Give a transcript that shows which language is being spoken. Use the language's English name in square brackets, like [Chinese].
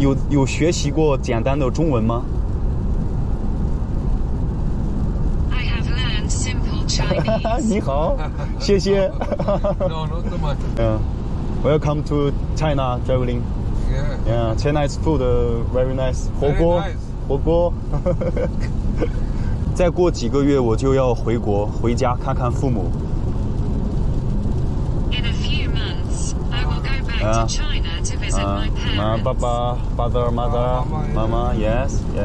[Chinese] 有学习过简单的中文吗？ [English] I have learned simple Chinese. [Chinese] 你好，谢谢。 [English] No, not so much. Welcome to China traveling. Yeah. China's food very nice. [Chinese] 火 [English] Very nice. [Chinese] 锅。再过几个月我就要回国，回家看看父母。 [English] In a few months, I will go back to China to visit my parents. [Chinese] 爸爸 [English] father, mother, mama, yes.